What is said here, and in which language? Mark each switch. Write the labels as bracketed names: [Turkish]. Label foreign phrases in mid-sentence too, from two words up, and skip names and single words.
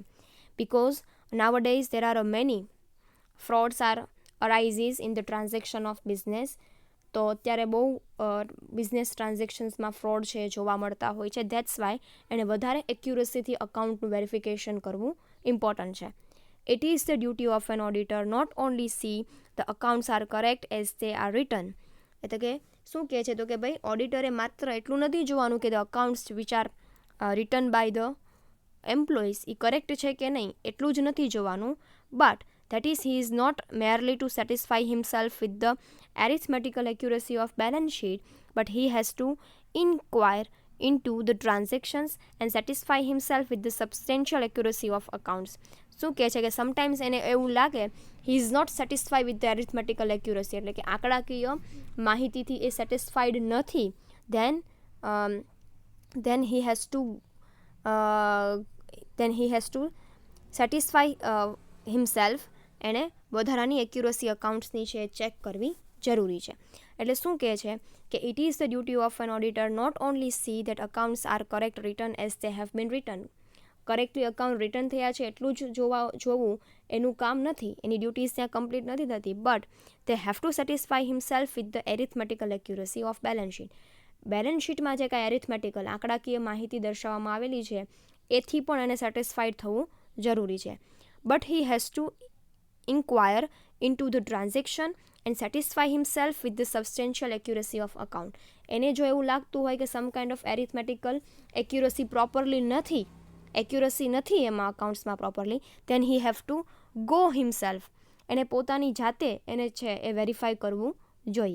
[English] because nowadays there are many frauds arises in the transaction of business. [Gujarati] તો અત્યારે બહુ [English] business transactionsમાં [Gujarati] ફ્રોડ છે જોવા મળતા હોય છે. [English] that's why [Gujarati] એને વધારે એક્યુરસીથી અકાઉન્ટનું વેરિફિકેશન કરવું ઇમ્પોર્ટન્ટ છે. [English] It is the duty of an auditor not only see the accounts are correct as they are written. [Gujarati] એટલે કે શું કહે છે તો કે ભાઈ ઓડિટરે માત્ર એટલું નથી જોવાનું કે [English] the accounts which are written by the employees [Gujarati] એ કરેક્ટ છે કે નહીં એટલું જ નથી જોવાનું, [English] બટ that is he is not merely to satisfy himself with the arithmetical accuracy of balance sheet, but he has to inquire into the transactions and satisfy himself with the substantial accuracy of accounts. [Gujarati] શું કહે છે કે સમટાઈમ્સ એને એવું લાગે [English] he is not satisfy with the arithmetical accuracy, [Gujarati] એટલે કે આંકડાકીય માહિતીથી એ સેટિસ્ફાઈડ નથી, [English] then he has to satisfy himself. [Gujarati] એણે વધારાની એક્યુરસી અકાઉન્ટ્સની છે ચેક કરવી જરૂરી છે. એટલે શું કહે છે કે [English] it is the duty of an auditor not only see that accounts are correct return as they have been return. correctly account return [Gujarati] થયા છે એટલું જ જોવું એનું કામ નથી, એની ડ્યુટીઝ ત્યાં કમ્પ્લીટ નથી થતી, [English] but they have to satisfy himself with the arithmetical accuracy of balance sheet. balance sheetમાં [Gujarati] જે કાંઈ એરિથમેટિકલ આંકડાકીય માહિતી દર્શાવવામાં આવેલી છે એથી પણ એને સેટિસ્ફાઈડ થવું જરૂરી છે. [English] but he has to inquire into the transaction and satisfy himself with the substantial accuracy of account. [Gujarati] એને જો એવું લાગતું હોય કે [English] some kind of arithmetical accuracy [Gujarati] નથી એમાં અકાઉન્ટ્સમાં પ્રોપરલી, [English] then he have to go himself. [Gujarati] એને પોતાની જાતે એને છે એ વેરીફાઈ કરવું જોઈએ.